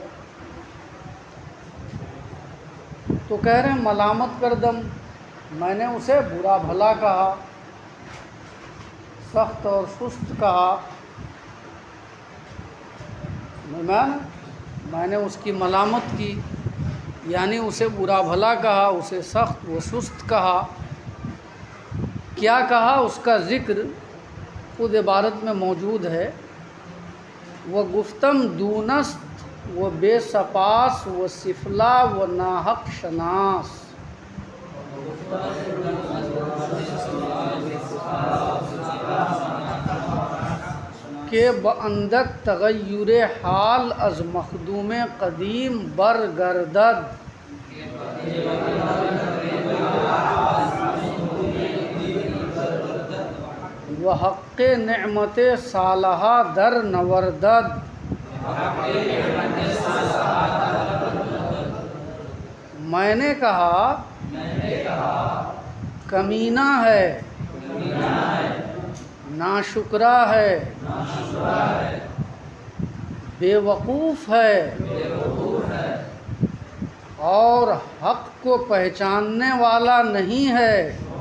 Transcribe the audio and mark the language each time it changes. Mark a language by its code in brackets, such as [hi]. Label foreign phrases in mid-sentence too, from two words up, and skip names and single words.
[ur] تو کہہ رہے ہیں [fa] ملامت کردم، [ur] میں نے اسے برا بھلا کہا، سخت اور سست کہا، میں نے اس کی ملامت کی، یعنی اسے برا بھلا کہا، اسے سخت و سست کہا۔ کیا کہا اس کا ذکر خود عبارت میں موجود ہے۔ [fa] وہ گفتم دونست و بے سپاس و سفلا و ناحق شناس، کہ باندک تغیر حال از مخدوم قدیم برگردد، و حق نعمت صالحہ در نوردد۔ [ur] میں نے کہا کمینہ ہے، ناشکرا ہے، بے وقوف ہے، اور حق کو پہچاننے والا نہیں ہے۔